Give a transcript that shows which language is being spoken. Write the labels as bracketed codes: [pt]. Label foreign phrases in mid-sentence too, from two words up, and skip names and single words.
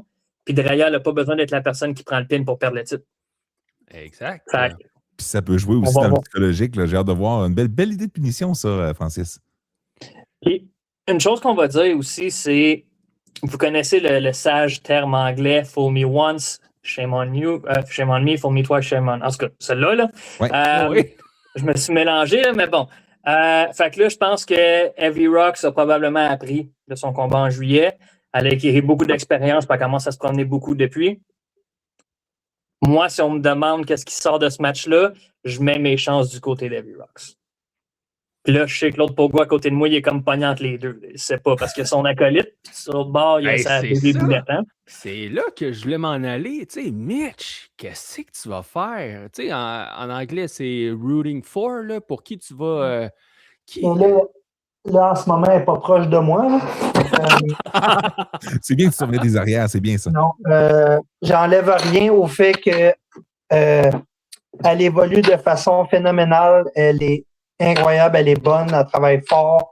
[fr] Puis Drea n'a pas besoin d'être la personne qui prend le pin pour perdre le titre. Exact. Puis ça peut jouer aussi dans le psychologique. Là. J'ai hâte de voir une belle idée de punition, ça, Francis. Puis, une chose qu'on va dire aussi, c'est, vous connaissez le sage terme anglais, [en] fool me once, shame on you, shame on me, fool me twice, shame on. [fr] En tout cas, celle-là, là. Oui. Je me suis mélangé, là, mais bon. Fait que là, je pense que Heavy Rocks a probablement appris de son combat en juillet. Elle a acquis beaucoup d'expérience, puis elle commence à se promener beaucoup depuis. Moi, si on me demande qu'est-ce qui sort de ce match-là, je mets mes chances du côté d'Heavy Rocks. Puis là, je sais que l'autre Pogo à côté de moi, il est comme pognant entre les deux. C'est pas parce que son acolyte, puis sur l'autre bord, il y a sa bébé boulette. C'est là que je voulais m'en aller. Tu sais, Mitch, qu'est-ce que tu vas faire? Tu sais, en anglais, c'est [en] rooting for, [fr] là, pour qui tu vas. Là, en ce moment, elle n'est pas proche de moi. C'est bien que tu surveilles des arrières, c'est bien ça. Non, j'enlève rien au fait que elle évolue de façon phénoménale. Elle est incroyable, elle est bonne, elle travaille fort.